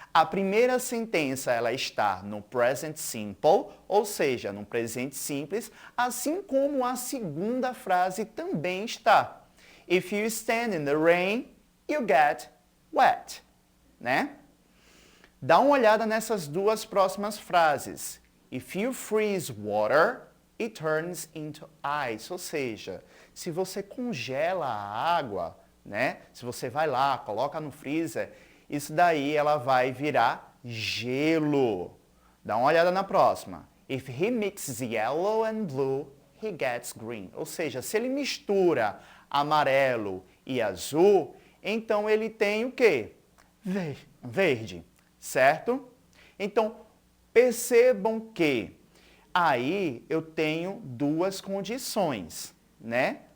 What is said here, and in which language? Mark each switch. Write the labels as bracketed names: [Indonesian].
[Portuguese] A primeira sentença ela está no present simple, ou seja, no presente simples, assim como a segunda frase também está. [English] If you stand in the rain, you get wet, né? [Portuguese] Dá uma olhada nessas duas próximas frases. [English] If you freeze water, it turns into ice. [Portuguese] Ou seja, se você congela a água, né? Se você vai lá, coloca no freezer, isso daí ela vai virar gelo. Dá uma olhada na próxima. [English] If he mixes yellow and blue, he gets green. [Portuguese] Ou seja, se ele mistura amarelo e azul, então ele tem o quê? Verde, certo? Então, percebam que Aí eu tenho duas condições, né?